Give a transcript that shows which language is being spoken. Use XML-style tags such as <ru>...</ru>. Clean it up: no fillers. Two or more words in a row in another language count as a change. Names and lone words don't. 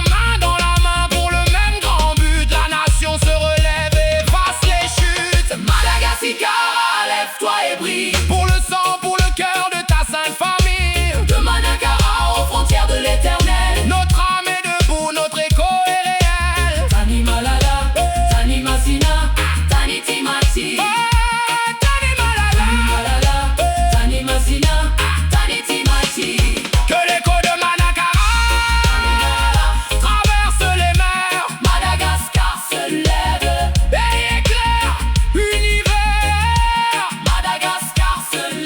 <fr>Main dans la main pour le même grand but. La nation se relève et efface les chutes. Madagascar, lève-toi et brille. Pour le sang, pour le cœur de ta sainte famille. De Manakara aux frontières de l'éternel. Notre âme est debout, notre écho est réel.</fr> <mg>Tani Malala, Tani Masina, Tani Timati. Oh, Tani Malala. Malala, Tani Masina, Tani Timati.</mg> <fr>Que l'écho de Manakara traverse les mers. Madagascar se lève. Et éclaire univers. Madagascar se</fr>